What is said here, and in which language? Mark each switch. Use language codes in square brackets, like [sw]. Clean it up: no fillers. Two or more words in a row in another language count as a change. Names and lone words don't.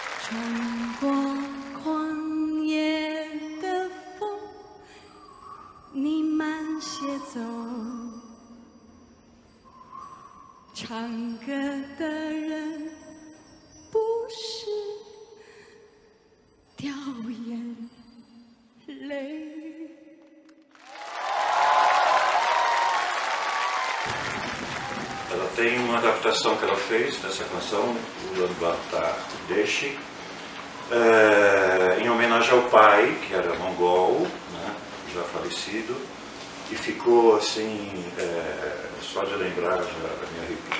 [zh] 穿过旷野的风，你慢些走。唱歌的人不是掉眼泪。 [pt] Ela tem uma adaptação que ela fez dessa canção, Ulaanbaatar Deshi, em homenagem ao pai, que era mongol, né, já falecido, e ficou assim, só de lembrar já me arrepio.